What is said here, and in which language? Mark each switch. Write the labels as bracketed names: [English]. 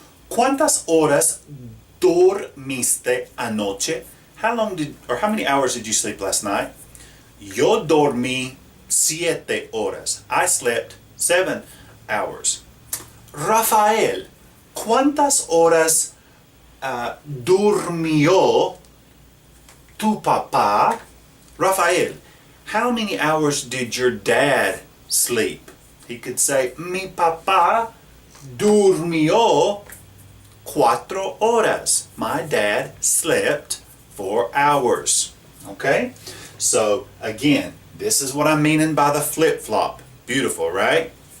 [Spanish] ¿Cuántas horas dormiste anoche? [English] How many hours did you sleep last night? [Spanish] Yo dormí 7 horas. [English] I slept 7 hours. [Spanish] Rafael, ¿cuántas horas durmió tu papá? Rafael, [English] How many hours did your dad sleep? He could say, [Spanish] mi papá durmió 4 horas. [English] My dad slept 4 hours. Okay? So again, this is what I'm meaning by the flip-flop. Beautiful, right?